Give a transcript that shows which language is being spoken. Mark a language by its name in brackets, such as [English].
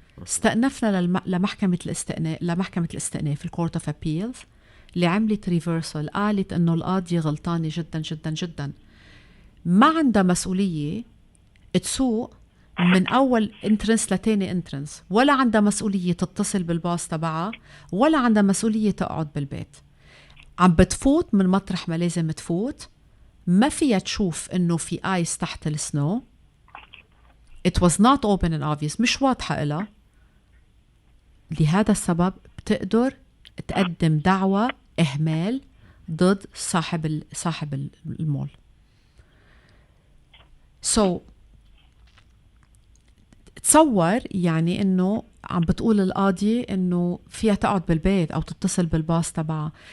[Arabic] استأنفنا لمحكمة الاستئناف الكورت اوف ابيلز اللي عملت ريفرسال، قالت انه القاضية غلطانة جدا جدا جدا، ما عندها مسؤولية تسوق من اول انترنس لتاني انترنس، ولا عندها مسؤولية تتصل بالباص تبعها، ولا عندها مسؤولية تقعد بالبيت. عم بتفوت من مطرح ما لازم تفوت، ما فيها تشوف انه في ايس تحت السنو. [English] It was not open and obvious، [Arabic] مش واضحة إلها. لهذا السبب بتقدر تقدم دعوة إهمال ضد صاحب المول. So تصور يعني إنه عم بتقول القاضي إنه فيها تقعد بالبيت أو تتصل بالباص تبعها.